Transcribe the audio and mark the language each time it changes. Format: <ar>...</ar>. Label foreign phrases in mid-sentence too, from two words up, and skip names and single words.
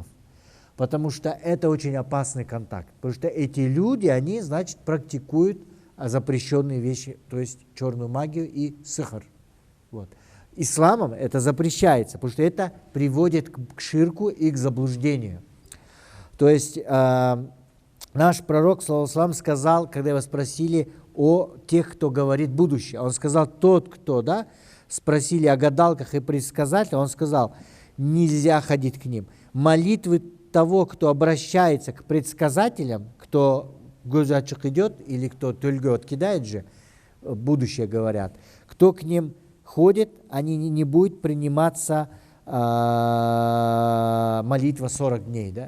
<ru>Потому что это очень опасный контакт. Потому что эти люди, они, значит, практикуют запрещенные вещи, то есть черную магию и сихр. Вот. Исламом это запрещается, потому что это приводит к ширку и к заблуждению. То есть наш пророк,</ru> <ar>صلى الله عليه وسلم,</ar> <ru>сказал, когда его спросили о тех, кто говорит будущее, он сказал, тот, кто, да, спросили о гадалках и предсказателях, он сказал, нельзя ходить к ним. Молитвы того, кто обращается к предсказателям, кто гузачик идет, или кто тюльгот кидает же, будущее говорят, кто к ним ходит, они не будет приниматься молитва 40 дней, да?</ru>